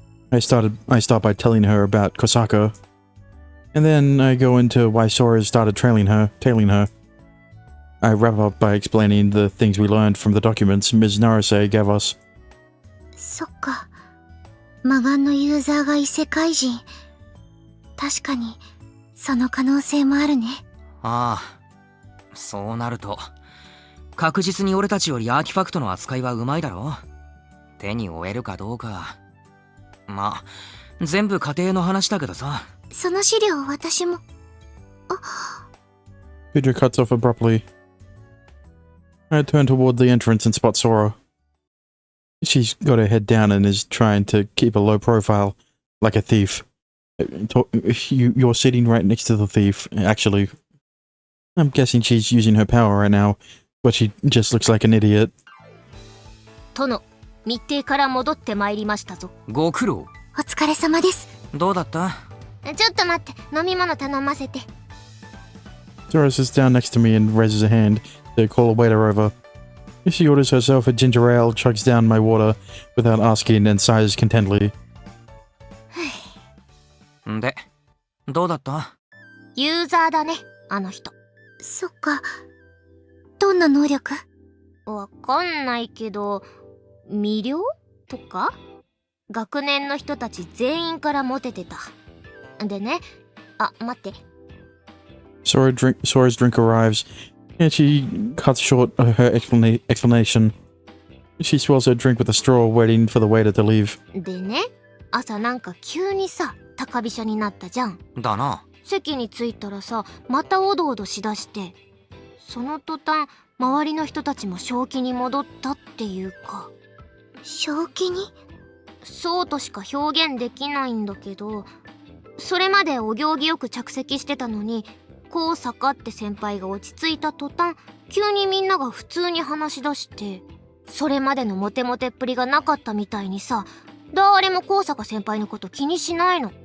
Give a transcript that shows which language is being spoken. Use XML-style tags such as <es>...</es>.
<en>I start by telling her about Kosaka, and then I go into why Sora started tailing her. I wrap up by explaining the things we learned from the documents Ms. Narase gave us.</en> <ja>そっか。魔眼のユーザーが異世界人。確かに、その可能性もあるね。ああ、そうなると、確実に俺たちよりアーティファクトの扱いはうまいだろ。手に負えるかどうか。まあ、全部家庭の話だけどさ。その資料私も。</ja> <en>Kujo cuts off abruptly. I turn toward the entrance and spot Sora. She's got her head down and is trying to keep a low profile, like a thief. You're sitting right next to the thief, actually. I'm guessing she's using her power right now, but she just looks like an idiot.</en> <ja>殿、密偵から戻ってまいりましたぞ。ご苦労。お疲れ様です。どうだった？ちょっと待って、飲み物頼ませて。</ja> <en>Sora sits down next to me and raises a hand to call a waiter over. She orders herself a ginger ale, chugs down my water without asking, and sighs contentedly.</en> <ja>で、どうだった？ユーザーだね、あの人。そっか。どんな能力？わかんないけど、魅了とか？学年の人たち全員からモテてた。でね、あ、待って。</ja> <en>Sora's drink arrives, and she cuts short her explanation. She swirls her drink with a straw, waiting for the waiter to leave.</en> <ja>でね、朝なんか急にさ、高飛車になったじゃん。だな。席に着いたらさ、またおどおどしだして、その途端周りの人たちも正気に戻ったっていうか。正気に？そうとしか表現できないんだけど、それまでお行儀よく着席してたのに、こう坂って先輩が落ち着いた途端、急にみんなが普通に話し出して、それまでのモテモテっぷりがなかったみたいにさ、誰も高坂先輩のこと気にしないの。</ja>